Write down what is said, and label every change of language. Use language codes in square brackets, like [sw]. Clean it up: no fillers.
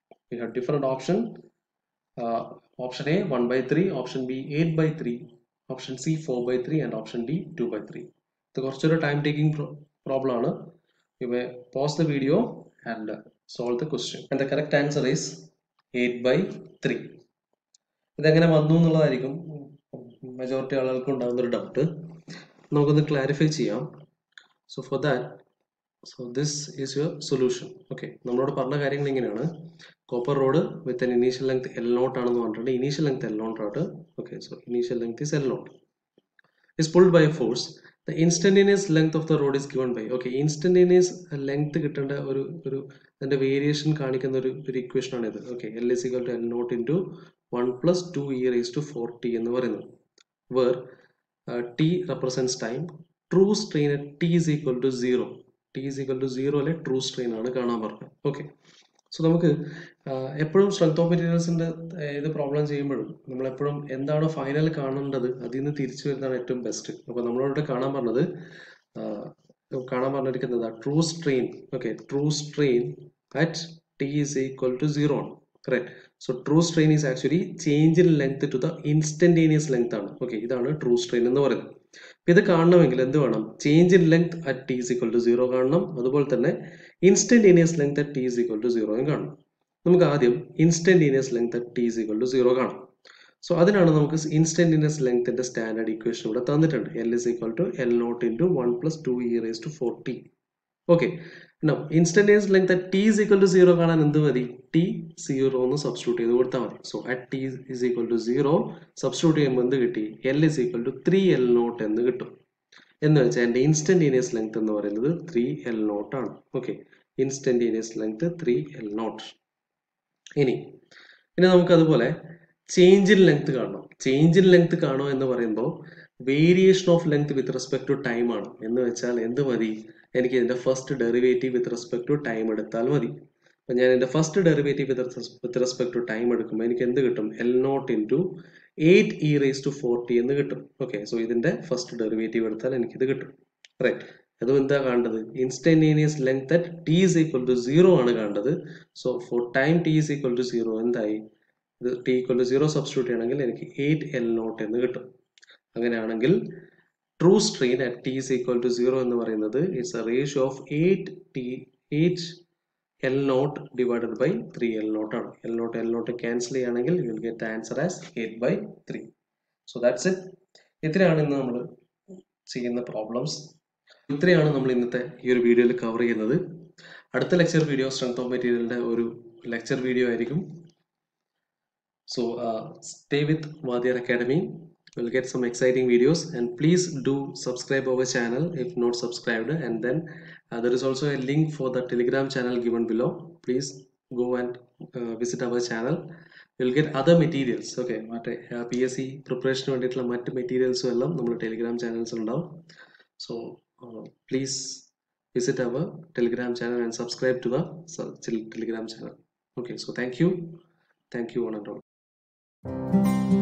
[en] We have different option. Option A 1 by 3, option B 8 by 3, option C 4 by 3, and option D 2 by 3. The കുറച്ചൊരു time taking problem ആണ്. You may pause the video and solve the question. And the correct answer is 8 by 3. [ml] ഇതെങ്ങനെ വന്നു എന്നുള്ളതായിരിക്കും majority ആളുകൾക്ക് ഉണ്ടാകുന്ന ഒരു doubt. നമുക്കൊന്ന് clarify ചെയ്യാം. [en] So for that, so this is your solution. [ml] Okay, നമ്മളോട് പറഞ്ഞ കാര്യങ്ങൾ ഇങ്ങനെയാണ്. കോപ്പർ റോഡ് വിത്ത് എൻ ഇനീഷ്യൽ ലെങ്ത് L0 ആണെന്ന് പറഞ്ഞിട്ടുണ്ട്. ഇനീഷ്യൽ ലെങ്ത് L0 ആണ്. [en] Okay, so initial length is L0 is pulled by a force. The instantaneous length of the rod is given by. [ml] Okay, instantaneous length കിട്ടേണ്ട ഒരു അതിന്റെ variation കാണിക്കുന്ന ഒരു equation ആണ് ഇത്. [en] Okay, L is equal to L0 into 1 plus 2 e raised to 4t എന്ന് പറയുന്നത്, where t represents time. True strain at t is equal to 0. [ml] t is equal to 0 അല്ലെ ട്രൂ സ്ട്രെയിൻ ആണ് കാണാൻ പറഞ്ഞത്. ഓക്കെ, സോ നമുക്ക് എപ്പോഴും strength of മെറ്റീരിയൽസിന്റെ ഇത് problem ചെയ്യുമ്പോഴും നമ്മളെപ്പോഴും എന്താണ് ഫൈനൽ കാണേണ്ടത് അതിൽ നിന്ന് തിരിച്ചു വരുന്നതാണ് ഏറ്റവും ബെസ്റ്റ്. അപ്പൊ നമ്മളോട് കാണാൻ പറഞ്ഞിരിക്കുന്നത് true strain. [en] Okay, true strain at t is equal to 0 ആണ്. Correct. So true strain is actually change in length to the instantaneous length ആണ്. [ml] ഓക്കെ, ഇതാണ് ട്രൂ സ്ട്രെയിൻ എന്ന് പറയുന്നത്. അപ്പൊ ഇത് കാണണമെങ്കിൽ എന്ത് വേണം? [en] Change in length at t is equal to 0 കാണണം. അതുപോലെ തന്നെ instantaneous length at t is equal to 0 കാണണം. [ml] നമുക്ക് ആദ്യം instantaneous length at T is equal to 0 കാണാം. സോ അതിനാണ് നമുക്ക് ഇൻസ്റ്റന്റേനിയസ് ലെങ്ത്തിന്റെ സ്റ്റാൻഡേർഡ് ഇക്വേഷൻ ഇവിടെ തന്നിട്ടുണ്ട്. [en] L is equal to L0 into 1 plus 2 e raised to 4t. Okay, now instantaneous length at t is equal to 0 കാണാൻ എന്ത് മതി? [ml] t 0 എന്ന് substitute ചെയ്ത് കൊടുത്താൽ മതി. So at t is equal to 0 substitute ചെയ്യുമ്പോൾ എന്ത് കിട്ടി? [en] L is equal to 3L0 എന്ന് കിട്ടും. [ml] എന്ന് വെച്ചാൽ എൻ്റെ ഇൻസ്റ്റന്റേനിയസ് ലെങ്ത് എന്ന് പറയുന്നത് 3L0 ആണ്. Okay, instantaneous length 3L0. ഇനി നമുക്ക് അതുപോലെ ചേഞ്ച് ഇൻ ലെങ്ത് കാണണം. [en] Change in length കാണോ എന്ന് പറയുമ്പോൾ variation of length with respect to time ആണ്. [ml] എന്ന് വെച്ചാൽ എന്ത് മതി? എനിക്ക് ഇതിന്റെ first derivative with respect to time എടുത്താൽ മതി. അപ്പൊ ഞാൻ എന്റെ first derivative with respect to time എടുക്കുമ്പോൾ എനിക്ക് എന്ത് കിട്ടും? [en] L0 into 8 e raised to 4t എന്ന് കിട്ടും. [ml] ഓക്കെ, സോ ഇതിന്റെ ഫസ്റ്റ് ഡെറിവേറ്റീവ് എടുത്താൽ എനിക്കിത് കിട്ടും. റൈറ്റ്. അതും എന്താ കാണേണ്ടത്? [en] Instantaneous length at t is equal to 0 ആണ് കാണേണ്ടത്. So for time t is equal to 0 എന്തായി? [ml] ഇത് t equal to 0 സബ്സ്റ്റിറ്റ്യൂട്ട് ചെയ്യണമെങ്കിൽ എനിക്ക് 8L0 എന്ന് കിട്ടും. [en] അങ്ങനെയാണെങ്കിൽ true strain at t is equal to 0 എന്ന് പറയുന്നത് it's a ratio of 8 L naught divided by 3 L naught ആണ്. L naught cancel ചെയ്യുകയാണെങ്കിൽ you will get the answer as 8/3. So that's it. [ml] ഇത്രയാണ് ഇന്ന് നമ്മൾ ചെയ്യുന്ന പ്രോബ്ലംസ്. ഇത്രയാണ് നമ്മൾ ഇന്നത്തെ ഈ ഒരു വീഡിയോയിൽ കവർ ചെയ്യുന്നത്. അടുത്ത ലെക്ചർ വീഡിയോ സ്ട്രെങ്ത് ഓഫ് മെറ്റീരിയലിന്റെ ഒരു ലെക്ചർ വീഡിയോ ആയിരിക്കും. [en] So stay with Vadiyar Academy. You'll get some exciting videos, and please do subscribe our channel if not subscribed, and then there is also a link for the Telegram channel given below. Please go and visit our channel. You'll get other materials. [ml] Okay, PSC preparation വേണ്ടിയിട്ടുള്ള മറ്റ് മെറ്റീരിയൽസും എല്ലാം നമ്മുടെ Telegram channels ഉണ്ടാവും. [en] So please visit our Telegram channel and subscribe to the Telegram channel. Okay, so thank you one and all.